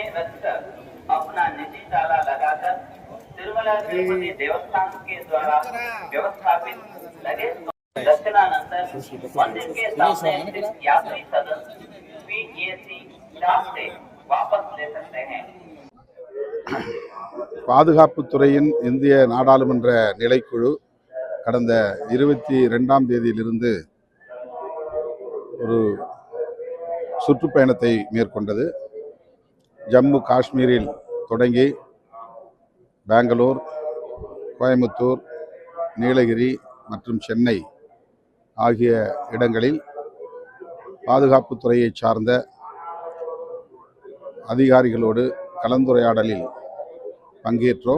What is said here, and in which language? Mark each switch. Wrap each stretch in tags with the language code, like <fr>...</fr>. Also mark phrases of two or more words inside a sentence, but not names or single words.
<hi>रखकर अपना निजी ताला लगाकर तिरुमला तिरुपति देवस्थान के द्वारा व्यवस्थापित लगेज दर्शनानंतर मंदिर के सामने स्थित यात्री सदन PAC स्टाफ से वापस ले सकते हैं.</hi> <ta>பாதுகாப்புத்துறையின் இந்திய நாடாளுமன்ற நிலைக்குழு கடந்த 22ஆம் தேதியிலிருந்து ஒரு சுற்றுப்பயணத்தை மேற்கொண்டது. ஜம்மு காஷ்மீரில் தொடங்கி பெங்களூர், கோயம்புத்தூர், நீலகிரி மற்றும் சென்னை ஆகிய இடங்களில் பாதுகாப்புத்துறையை சார்ந்த அதிகாரிகளோடு கலந்துரையாடலில் பங்கேற்றோம்.</ta>